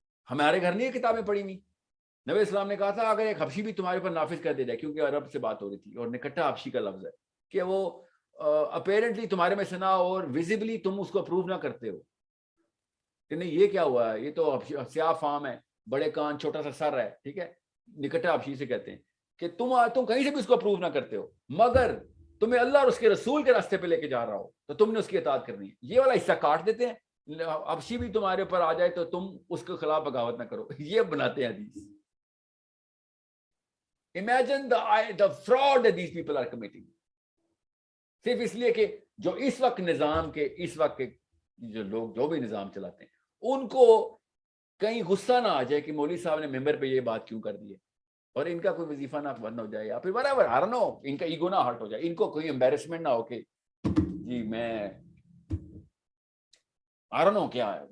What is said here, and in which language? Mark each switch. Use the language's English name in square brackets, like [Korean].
[Urdu] ہمارے گھر نہیں یہ کتابیں پڑھی نہیں. نبی اسلام نے کہا تھا اگر ایک حبشی بھی تمہارے اوپر نافذ کر دے جائے، کیونکہ عرب سے بات ہو رہی تھی اور نکٹا حبشی کا لفظ ہے، کہ وہ اپیرنٹلی تمہارے میں سنا اور ویزیبلی تم اس کو اپروو نہ کرتے ہو کہ نہیں یہ کیا ہوا ہے، یہ تو سیاہ فام ہے، بڑے کان چھوٹا سا سر ہے، ٹھیک ہے. نکٹا حبشی سے کہتے ہیں کہ تم کہیں سے بھی اس کو اپروو نہ کرتے ہو، مگر تمہیں اللہ اور اس کے رسول کے راستے پہ لے کے جا رہا ہو تو تم نے اس کی اطاعت کرنی ہے. یہ والا حصہ کاٹ دیتے ہیں. حبشی بھی تمہارے اوپر آ جائے تو تم اس کے خلاف بغاوت نہ کرو. یہ بناتے ہیں حدیث. [English] Imagine the fraud that these people are committing. [Urdu] صرف اس لیے کہ جو اس وقت نظام کے اس وقت کے جو لوگ جو بھی نظام چلاتے ہیں ان کو کہیں غصہ نہ آ جائے کہ مولوی صاحب نے ممبر پہ یہ بات کیوں کر دی ہے، اور ان کا کوئی وظیفہ نہ بند ہو جائے، یا پھر [English] whatever, I don't know, [Urdu] ان کا ایگو نہ ہرٹ ہو جائے، ان کو کوئی embarrassment نہ ہو کہ جی میں [English] I don't know [Urdu] کیا ہے.